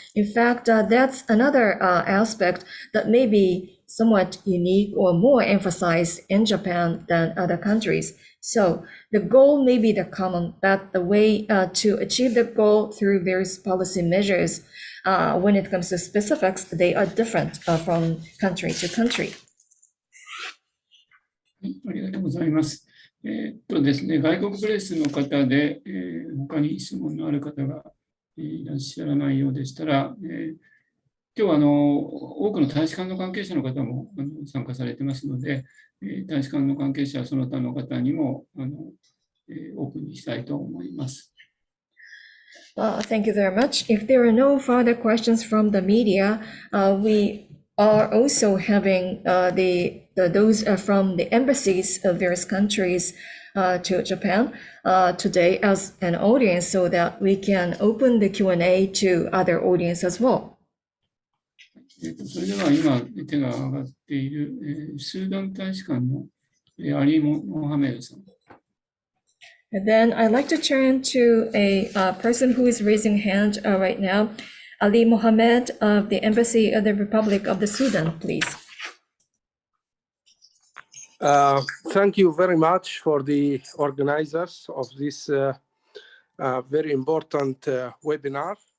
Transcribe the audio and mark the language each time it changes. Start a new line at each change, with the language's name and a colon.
English: In fact, that's another aspect that may be somewhat unique or more emphasized in Japan than other countries. So the goal may be the common, but the way to achieve the goal through various policy measures, when it comes to specifics, they are different from country to country.
Japanese: ありがとうございます。ですね、外国プレスの方で、他に質問のある方がいらっしゃらないようでしたら、今日は多くの大使館の関係者の方も参加されてますので、大使館の関係者、その他の方にもオープンにしたいと思います。
English: Thank you very much. If there are no further questions from the media, we are also having those from the embassies of various countries to Japan today as an audience, so that we can open the Q&A to other audience as well.
Japanese: それでは今手が挙がっているスーダン大使館のアリー・モハメドさん。
English: And then I'd like to turn to a person who is raising hand right now, Ali Mohammed of the Embassy of the Republic of the Sudan, please. Thank you very much for the organizers of this very important webinar.